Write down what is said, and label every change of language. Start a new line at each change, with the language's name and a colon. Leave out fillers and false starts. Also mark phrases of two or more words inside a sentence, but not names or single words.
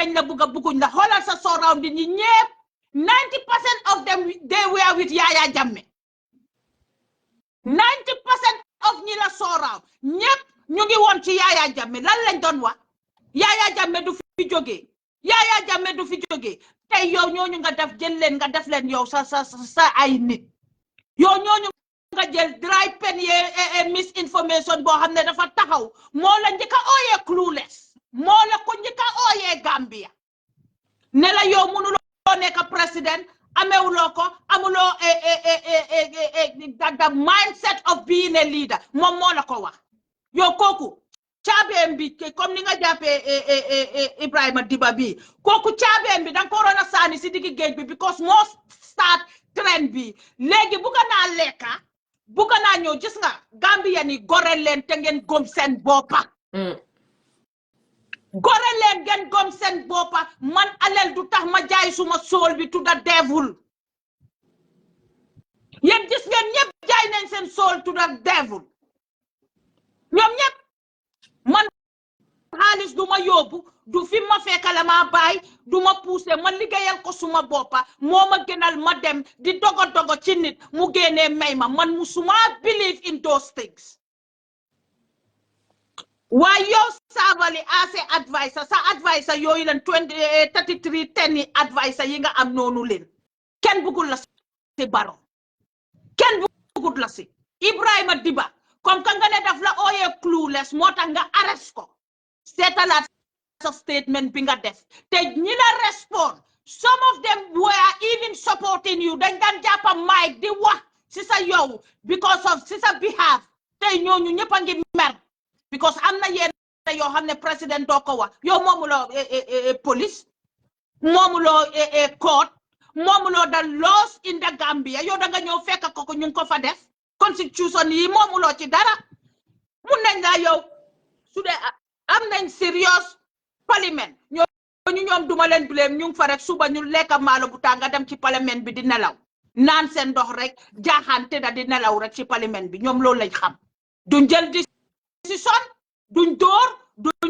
Wolof: dañ la bugguñ la xoolal sa sooraan di ñi ñëpp
English: 90% of them they were with Yaya Jammeh 90% of
Wolof: ñi la sooraaw ñëpp ñu ngi woon ci Yaya Jammeh lan lañ doon wax Yaya Jammeh du fi jógee Yaya Jammeh du fi jógee tey yow ñooñu nga def jël leen nga def leen yow sa ay nit yow ñooñu nga jël
English: dry pen
Wolof: ye misinformation boo xam ne dafa taxaw moo la njëkk a ooyee clueless moo la ko njëkk a ooyee Gambia ne la yow mënuloo nekk président amewuloo ko amuloo
English: the mindset of being a leader
Wolof: moom moo la ko wax yow kooku caabeem bi comme ni nga jàppee Ebrima Dibba bi kooku caabeem bi danga ko waroon a saani si diggi géej bi because moo start trend bi léegi bugga naa lekka bugga naa ñëw gis nga Gambia ni gore leen te ngeen gom seen boppa gore leen ngeen gom seen boppa man alel du tax ma jaay suma soul bi
English: to the devil
Wolof: yéen gis ngeen ñëpp jaay nañ seen soul
English: to the devil
Wolof: ñoom ñëpp man xaalis du ma yóbbu du fi ma fekkale ma baay du ma poussé ma liggéeyal ko suma boppa moo ma gënal ma dem di dogo ci nit mu génnee may ma man musuma
English: believe in those things
Wolof: waaye yow Sabally
English: as a advisor
Wolof: sa advisor yooyu leen 3310 advisor yi nga am noonu leen kenn bëggul la si Barrow kenn bëggul la si Ebrima Dibba comme ka nga ne daf la ooyee clueless moo tax nga arrest ko seetalaat sa statement bi nga def te ñi la respond
English: some of them were even supporting you
Wolof: dañ daan jàppa mic di wax si sa yow
English: because of
Wolof: si sa behalf tey ñooñu ñëpp a ngi mer because am na yenn yoo xam ne président doo ko wax yow moomuloo police moomuloo court moomuloo
English: the laws in the Gambia
Wolof: yow da nga ñëw fekk ko ñu ngi ko fa def constitution yi moomuloo ci dara mun nañ laa yow su dee am nañ serious parlement ñoom duma leen blame ñu ngi fa rek suba ñu lekk maalo bu tàng nga dem ci parlement bi di nelaw naan seen ndox rek jaaxaan te da di nelaw rek ci parlement bi ñoom loolu lañ xam duñ jël décision duñ door duñ